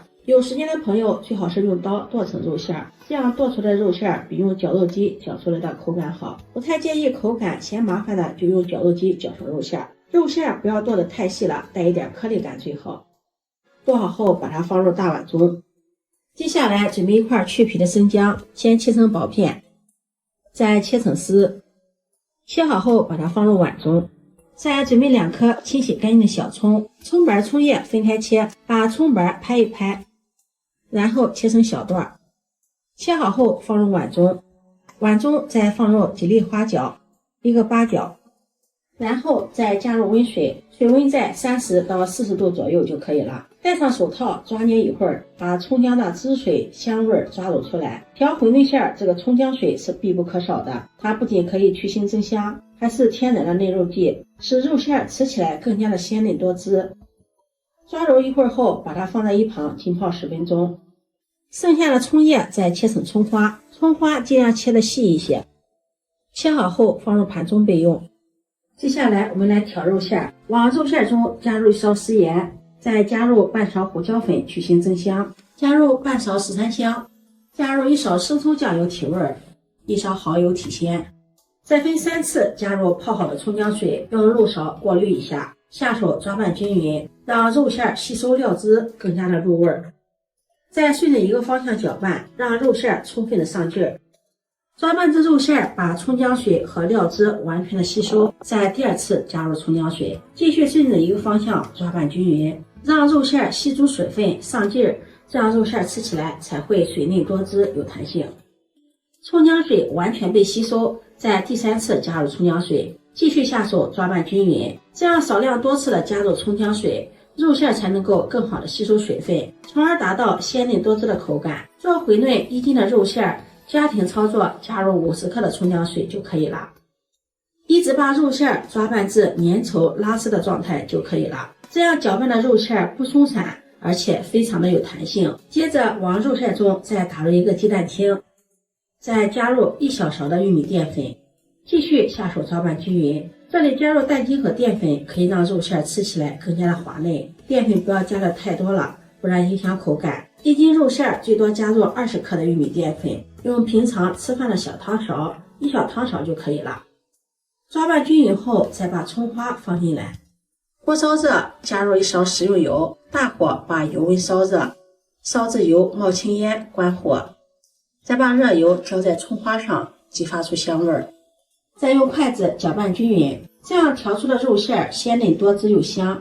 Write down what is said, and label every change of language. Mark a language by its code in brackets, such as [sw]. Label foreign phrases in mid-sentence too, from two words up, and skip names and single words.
[zh] 有時间的朋友最好是用刀剁成肉馅，這樣剁出來的肉馅比用绞肉機绞出來的口感好。不太介意口感嫌麻煩的，就用绞肉機绞成肉馅。肉馅不要剁得太細了，带一点顆粒感最好。剁好後把它放入大碗中。接下來準備一塊去皮的生薑，先切成薄片，再切成絲。切好後把它放入碗中。再準備2顆清洗乾淨的小蔥，蔥瓣蔥葉分開切，把蔥瓣拍一拍，然後切成小段。切好後放入碗中，碗中再放入几粒花椒，1個八角，然後再加入溫水，水溫在30到40度左右就可以了。戴上手套抓捏一會兒，把蔥薑的汁水香味抓揉出來。調餛飩餡這個蔥薑水是必不可少的，它不僅可以去腥增香，還是天然的嫩肉劑，使肉餡吃起來更加的鮮嫩多汁。抓揉一會兒後，把它放在一旁浸泡10分鐘。剩下的蔥葉再切成蔥花，蔥花盡量切得細一些。切好後放入盤中備用。接下來我們來調肉餡，往肉餡中加入1 勺食鹽，再加入半勺胡椒粉去腥增香，加入半勺十三香，加入1勺生抽醬油提味，1勺蚝油提鮮。再分3次加入泡好的蔥薑水，用肉勺過濾一下，下手抓拌均匀，讓肉餡吸收料汁，更加的入味。再順着一個方向攪拌，讓肉餡充分的上勁兒。抓拌至肉餡把蔥薑水和料汁完全的吸收，再第2次加入蔥薑水，繼續順着一個方向抓拌均匀，讓肉餡吸足水分上勁兒，這樣肉餡吃起來才會水嫩多汁有彈性。蔥薑水完全被吸收，再第3次加入蔥薑水，繼續下手抓拌均匀，這樣少量多次的加入蔥薑水，肉餡才能夠更好的吸收水分，從而達到鮮嫩多汁的口感。做餛飩1 斤的肉餡，家庭操作加入50克的蔥薑水就可以了，一直把肉餡抓拌至粘稠拉絲的狀態就可以了。這樣攪拌的肉餡不鬆散，而且非常的有彈性。接着往肉餡中再打入1個雞蛋清，再加入1小勺的玉米澱粉，繼續下手抓拌均匀。這裡加入蛋清和澱粉可以讓肉餡吃起來更加的滑嫩，澱粉不要加的太多了，不然影響口感。1斤肉餡最多加入20克的玉米澱粉，用平常吃飯的小湯勺，1小湯勺就可以了。抓拌均匀後，再把蔥花放進來，鍋燒熱，加入1勺食用油，大火把油溫燒熱，燒至油冒青煙，關火，再把熱油澆在蔥花上，激發出香味兒。再用筷子攪拌均匀，這樣調出的肉餡鮮嫩多汁又香。